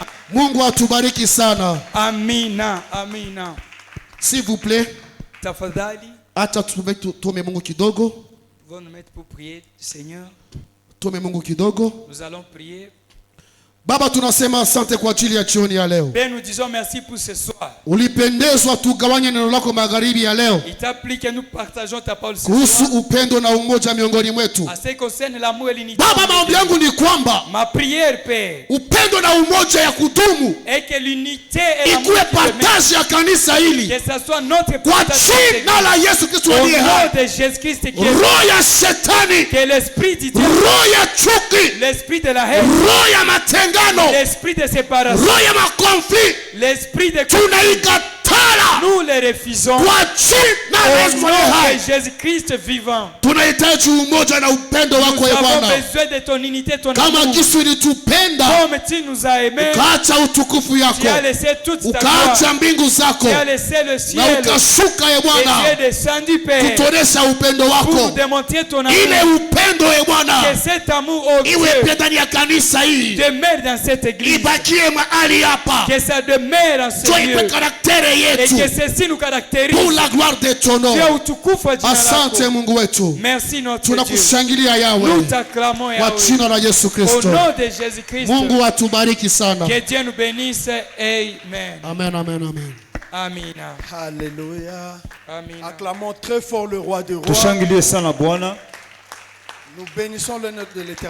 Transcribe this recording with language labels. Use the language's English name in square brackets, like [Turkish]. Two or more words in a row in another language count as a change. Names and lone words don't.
[Swahili] Mungu atubariki sana. Amina. Amina. [French] S'il vous plaît. [Swahili] Tafadhali. Acha tuome Mungu kidogo. [French] Nous nous mettre pour prier, Seigneur. [Swahili] Tuome Mungu kidogo. [French] Nous allons prier. [Swahili] Baba tunasema asante kwa ajili ya jioni ya leo. [French] Père, nous disons merci pour ce soir. [Swahili] Ulipendezwa tugawanye neno lako magharibi ya leo. [French] Il t'a plu que nous partageons ta parole ce [Swahili] kuhusu [French] soir. [Swahili] Upendo na umoja miongoni mwetu. [French] À ce qui concerne l'amour et l'unité. [Swahili] Baba, maombi yangu ni kwamba [French] ma prière, Père, [Swahili] upendo na umoja ya kudumu [French] et que l'unité et l'amour [Swahili] ikuwe partage ya kanisa hili. [French] Que ça soit notre [Swahili] kwa jina la Yesu Kristo aliye hai. [French] Au nom de Jésus Christ qui est [Swahili] roho ya shetani, [French] que l'esprit du diable, [Swahili] roho ya chuki, [French] l'esprit de la haine, [Swahili] roho ya matengano, [French] l'esprit de séparation, [Swahili] roho ya makonfli, [French] l'esprit de [Swahili] tunaikatala. [French] Nous les refusons. [Swahili] Kwa jina la Yesu aliye hai. [French] de Jésus Christ vivant. [Swahili] Tunahitaji umoja na upendo wako Bwana. [French] Nous avons besoin de ton unité, ton amour. [Swahili] Kama Yesu ulitupenda, [French] comme tu nous as aimés, [Swahili] ukaacha utukufu yako, [French] tu as laissé toute ta [Swahili] ukaacha mbingu zako, [French] tu as laissé le ciel, [Swahili] na ukashuka Bwana, [French] et tu es descendu, Père, [Swahili] kutuonesha upendo wako, [French] pour nous démontrer ton amour. [Swahili] Ile upendo Bwana, [French] que cet amour au Dieu [Swahili] iwe ndani ya kanisa hii, [French] demeure dans cette église, [Swahili] ibakie mahali hapa, [French] que ça demeure en ce lieu, et que ceci nous caractérise pour la gloire de ton nom. [Swahili] Asante Mungu wetu, [French] merci notre [Swahili] tunakushangilia Yahweh, [French] nous t'acclamons [Swahili] kwa jina la Yesu Kristo. [French] Au nom de Jésus Christ, [Swahili] Mungu atubariki sana. [French] Que Dieu nous bénisse. Amen. Amen, amen, amen. [Swahili] Amina. [French] Alléluia. [Swahili] Amina. [French] Acclamons très fort le roi de rois. [Swahili] Tushangilie sana Bwana. [French] Nous bénissons le nom de l'Éternel.